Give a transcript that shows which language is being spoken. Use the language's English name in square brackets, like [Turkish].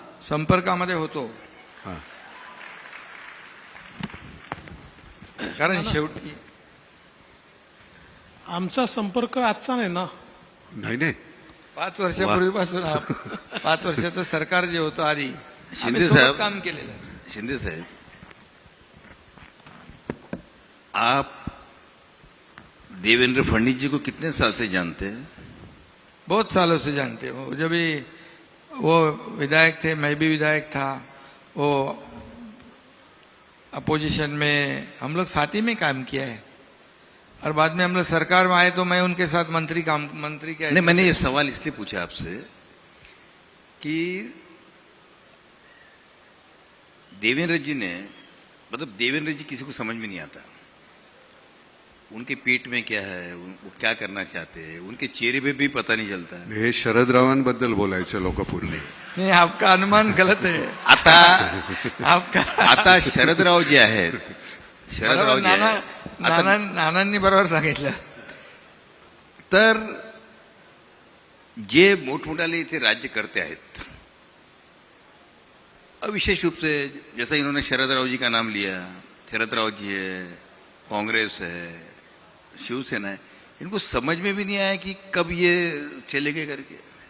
[Marathi] संपर्कामध्ये होतो. हा. कारण शेवटी आमचा संपर्क आजचा नाही ना. नाही 5 वर्षापूर्वीपासून 5 वर्षाचं सरकार जे होतं आधी शिंदे आम्ही साहेब सोबत काम केलेलं आहे. [Hindi] शिंदे साहब, आप देवेंद्र फडणवीस जी को कितने साल से जानते हैं? बहुत सालों से जानते हो. जब भी वो विधायक थे, मैं भी विधायक था, वो अपोजिशन में हम लोग साथ ही में काम किया है, और बाद में हम लोग सरकार में आए तो मैं उनके साथ मंत्री के नहीं, मैंने ये सवाल इसलिए पूछा आपसे कि देवेंद्र जी ने, मतलब देवेंद्र जी किसी को समझ में नहीं आता, उनके पेट में क्या है, वो क्या करना चाहते हैं, उनके चेहरे पे भी पता नहीं चलता है. [Marathi] हे शरदरावांबद्दल बोलायचं लोकपूर्वी. [Hindi] नहीं, आपका अनुमान गलत है. [Marathi] आता शरदराव जे आहेत, शरदराव जे आहेत, आता नानांनी बरोबर सांगितलं. तर जे मोठमोठाले इथे राज्यकर्ते आहेत, [Hindi] विशेष रूप से जैसा इन्होंने शरदराव जी का नाम लिया, शरदराव जी है, कांग्रेस है, शिवसेना है, इनको समझ में भी नहीं आया कि कब ये चले गए करके.